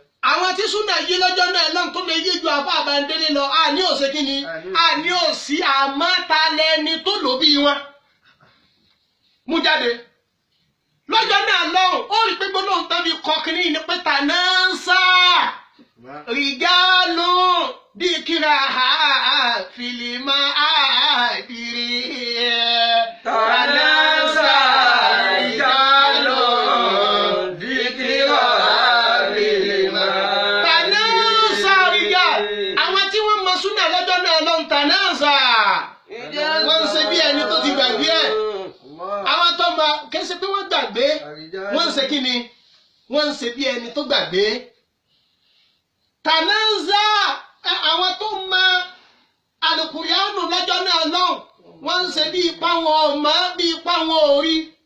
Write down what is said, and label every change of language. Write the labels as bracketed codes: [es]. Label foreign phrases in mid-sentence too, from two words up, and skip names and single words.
[yo] Àwọn tí Sunna yé lọ́jọ́ náà lọ́hùn tó lè yé ju àbá Bàndélé lọ, àní ò ṣe kí ni? Àní ò sí, àmọ́ ta lẹni tó lò bí wọn? Mú jáde. Lọ́jọ́ náà lọ́hùn, ó rí pé gbólóhùn tán fi kọ kínní ni pé tanasa. [ar] رجال ذكرى في المعاذير. تناسى رجال ذكرى في المعاذير. تناسى رجال. [yo] Àwọn tí wọ́n mọ Sunna lọ́jọ́ náà lọ́hùn, tanasa. Wọ́n ń ṣe bí ẹni tó ti gbàgbé ẹ̀. Àwọn tó mọ, kì í ṣe pé wọ́n gbàgbé. Wọ́n ń ṣe kí ni? Wọ́n ń ṣe bí ẹni tó gbàgbé. Tanasa, ẹ, àwọn tó mọ Al-Qur'anu lọ́jọ́ náà lọ́hùn, wọ́n ń ṣe bí ipá wọn ò mọ̀, bí ipá wọn ò rí.